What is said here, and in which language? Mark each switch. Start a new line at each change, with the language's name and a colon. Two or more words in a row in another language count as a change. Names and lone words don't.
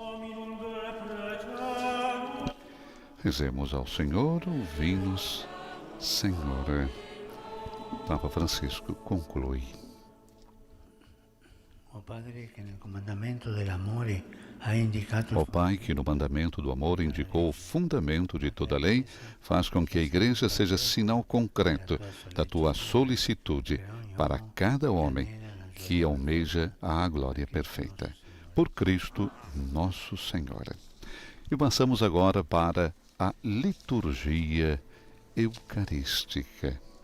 Portuguese: Rezemos ao Senhor, ouvi-nos, Senhor, Papa Francisco conclui. Ó Padre, que no
Italian: comandamento dell'amore ha indicato
Portuguese: Ó Pai, que no mandamento do amor indicou o fundamento de toda a lei, faz com que a Igreja seja sinal concreto da tua solicitude para cada homem que almeja a glória perfeita. Por Cristo nosso Senhor. E passamos agora para a liturgia eucarística.